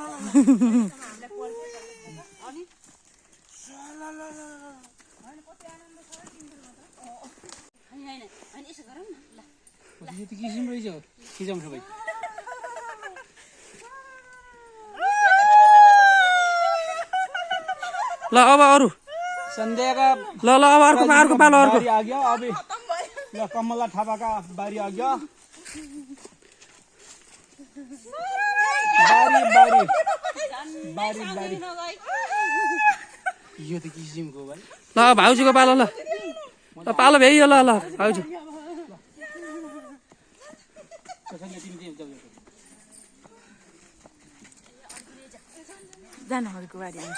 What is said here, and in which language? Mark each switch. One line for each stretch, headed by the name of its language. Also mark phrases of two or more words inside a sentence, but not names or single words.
Nepali: यो त किसिम रहेछ खिचाउँ सबै ल अब अरू
Hindi: संध्या का
Nepali: ल ल अब अर्को पालो अर्को
Hindi: बारी आ गया अभी ल कमला थापा का बारी आ गया बारी
Nepali: यो त किसिमको भाइ ल भाउजूको पालो ल पालो भ्याइयो ल भाउजू जानु अरूको बारी हुन्छ